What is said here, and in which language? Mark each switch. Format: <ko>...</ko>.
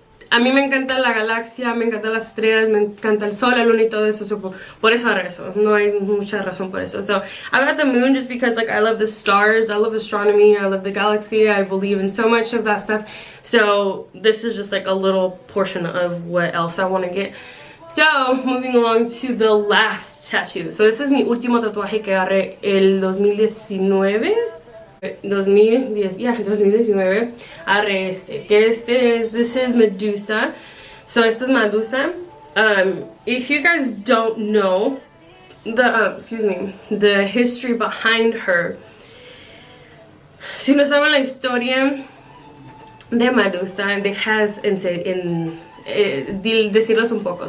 <es>A mí me encanta la galaxia, me encantan las estrellas, me encanta el sol, la luna y todo eso. Por eso agarré eso. No hay mucha razón por eso.</es> <en>So I got the moon just because like I love the stars, I love astronomy, I love the galaxy, I believe in so much of that stuff. So this is just like a little portion of what else I want to get. So, moving along to the last tattoo.</en> <es>So,</es> <en>this is</en> <es>mi último tatuaje que agarré el 2019. 2019. Agarré este. Que</es> <en>this is Medusa.</en> <es>So, esta es Medusa.</es> <en>If you guys don't know the history behind her.</en> <es>Si no saben la historia de Medusa, dejas decirlos un poco.</es>